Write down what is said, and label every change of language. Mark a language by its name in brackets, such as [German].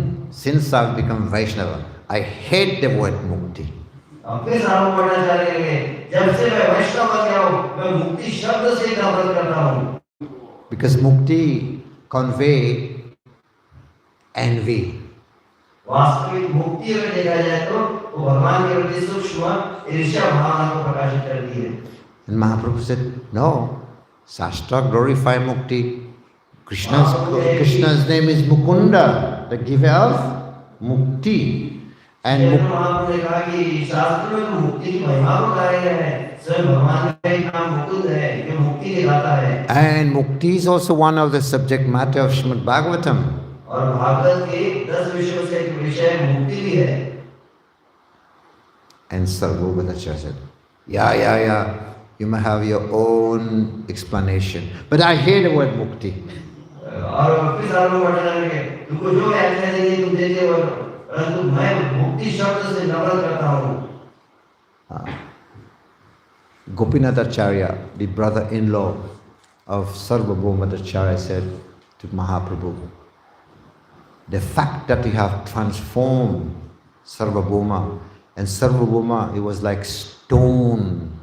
[English] Since I've become Vaishnava, I hate the word mukti. [Hindi] फिर सार्वभौम भट्टाचार्य कहेंगे जब से मैं वैष्णव बन गया हूँ मैं मुक्ति शब्द से नफरत करता हूँ [English] because mukti convey envy. [Hindi] वास्तविक मुक्ति अगर देखा जाए तो वो भगवान के प्रति सूक्ष्म ईर्ष्या भावना को प्रकाशित करती है। [English] And Mahaprabhu said, no, Shastra glorify mukti. Krishna's name is Mukunda, the giver of mukti. And [Hindi] महाप्रभु ने कहा कि शास्त्र में तो मुक्ति की महिमा को गाया गया है। स्वयं भगवान का एक नाम मुकुंद है, जो मुक्ति दिखाता है। [English] And mukti is also one of the subject matter of Srimad Bhagavatam. [Hindi] और भागवत के 10 विषयों से एक विषय मुक्ति भी है। [English] And Sarvabhaumacharya said, yeah, you may have your own explanation, but I hear the word mukti. [Hindi] और फिर सार्वभौम भट्टाचार्य ने तुमको जो व्याख्या देनी तुम दे दे और परंतु मैं मुक्ति शब्द से नफरत करता हूँ। [English] Gopinath Acharya, the brother-in-law of Sarvabhaumacharya, said to Mahaprabhu, the fact that you have transformed Sarvabhauma, and Sarvabhauma, he was like stone-hearted.